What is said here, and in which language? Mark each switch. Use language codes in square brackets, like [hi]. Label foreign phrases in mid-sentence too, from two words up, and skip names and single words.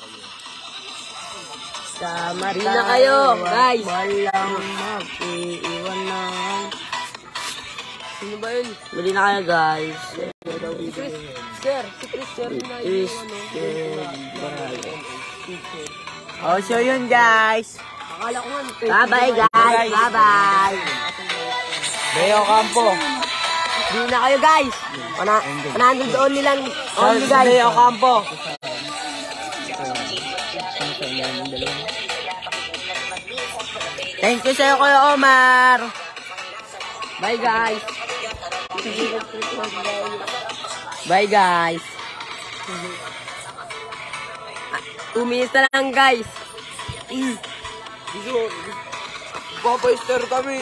[tl] Sa Marina kayo, guys. Walang mag-iwan Bili na kayo, guys. Sir, si Chris, sir, Oh, so yun, guys. akala ko nga. [en] Bye-bye, guys. Bye-bye. [tl] Beo Campo. Bili na kayo, guys. 100 only lang. Only, guys. Beo Campo. [en] Thank you [tl] sa'yo, Kuya Omar. [en] Bye, guys. Bye, guys. [tl] 2 minutes na lang, guys. Papaster kami.